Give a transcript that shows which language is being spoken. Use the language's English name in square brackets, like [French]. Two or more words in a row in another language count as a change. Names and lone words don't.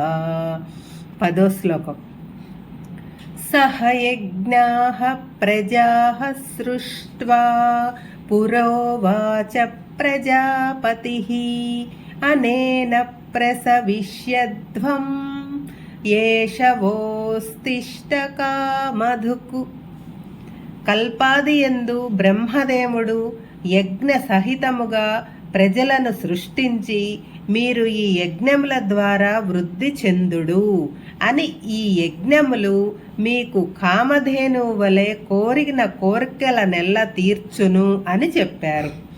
[Sanskrit] 10వ శ్లోకం। सह यज्ञाः प्रजाः सृष्ट्वा पुरोवाच प्रजापतिः अनेन प्रसविष्यध्वम् ఏషవోస్తిష్ట కామధుకు। [Telugu] కల్పాదియందు బ్రహ్మదేవుడు యజ్ఞ సహితముగా ప్రజలను సృష్టించి మీరు ఈ యజ్ఞముల ద్వారా వృద్ధి చెందుడు అని, ఈ యజ్ఞములు మీకు కామధేనువు వలె కోరిన కోరికలనెల్ల తీర్చును అని చెప్పారు.